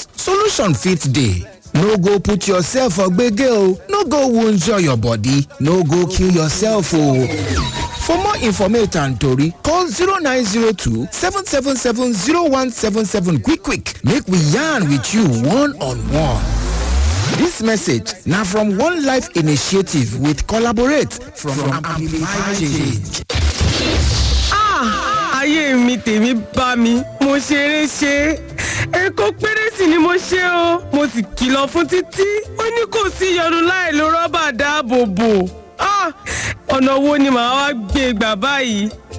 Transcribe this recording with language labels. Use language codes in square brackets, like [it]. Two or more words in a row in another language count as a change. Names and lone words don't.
[pcm] Solution fit dey. No go put yourself for gbege. No go wound your body. No go kill yourself. For more information and tori, call 0902-777-0177 quick. Make we yarn with you one-on-one. This message now from One Life Initiative with collaborate from Amplify Change. [yo] Ayé mi tèmi bá mi, mo ṣeré ṣe. Ẹ̀kọ́ péré sì ni mo ṣe o. Mo sì kìlọ̀ fún títí. Ó ní kò sí ìyọnu láì lo rọ́bà dáàbò bò. Ọ̀nà wo ni màá wá gbé gbà báyìí?